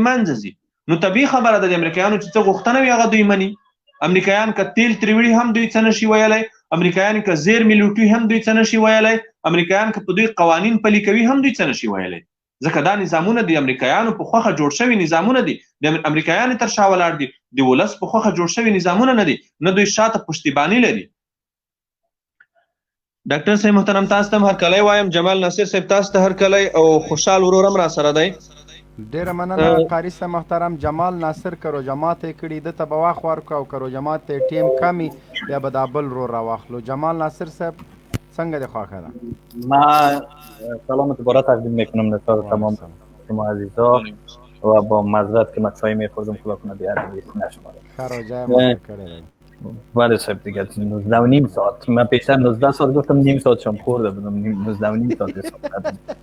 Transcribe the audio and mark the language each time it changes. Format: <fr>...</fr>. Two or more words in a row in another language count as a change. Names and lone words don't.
<ps>منځه ځي نو طبیعي خبره ده د امریکایانو چې څه غوښتنه وي هغه دوی مني امریکایان که تیل ترې وړي هم دوی څه نشي ویلی امریکایان که زیرمې لوټي هم دوی څه نشي ویلی امریکایان که په دوی قوانین پلي کوي هم دوی څه نشي ویلی ځکه دا نظامونه د امریکایانو په خوښه جوړ شوي نظامونه دي د امریکایانو تر شا ولاړ دي د ولس په خوښه جوړ شوي نظامونه نه دي نه دوی شاته پشتیباني لري ډاکټر صاحب محترم تاسو ته هرکلی وایم. جمال ناصر صاحب تاسو ته هرکلی او خوشحال ورورم را سره دی. ډیره مننه قاری صاحب محترم. جمال ناصر کرو جماعت یې کړي ده ته به واخ ورکړو او کرو جماعت ته ټیم کمی بیا به دا بل رور راواخلو. جمال ناصر صاحب څنګه دی خوښه ده؟</ps> <fa>ما سلام دوباره تقدیم میکنم نسبت تمام شما عزیزا و با معذرت که من چای میخوردم خدا کنه بیادبی نشمارم. خرا جای ما کرده بله صاحب دیگه 19 و نیم ساعت من پیشتر 19 ساعت گفتم نیم ساعت شام خورده بودم 19 و نیم ساعت حساب کردم.</fa>